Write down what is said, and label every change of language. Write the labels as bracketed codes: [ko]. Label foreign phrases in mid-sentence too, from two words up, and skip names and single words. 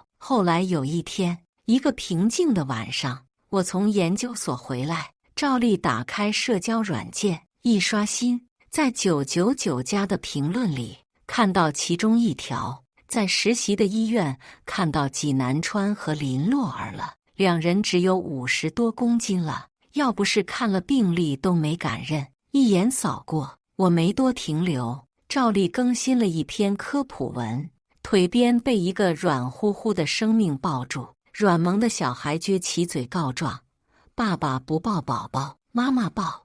[zh] 後來有一天，一個平靜的晚上，我從研究所回來，照例打開社交軟件，一刷新，在999加的評論裡看到其中一條，在實習的醫院看到紀南川和林洛兒了，2人只有50多公斤了。要不是看了病歷都沒敢認，一眼掃過，我沒多停留，照例更新了一篇科普文。腿邊被一個軟乎乎的生命抱住，軟萌的小孩撅起嘴告狀：“爸爸不抱寶寶，媽媽抱。”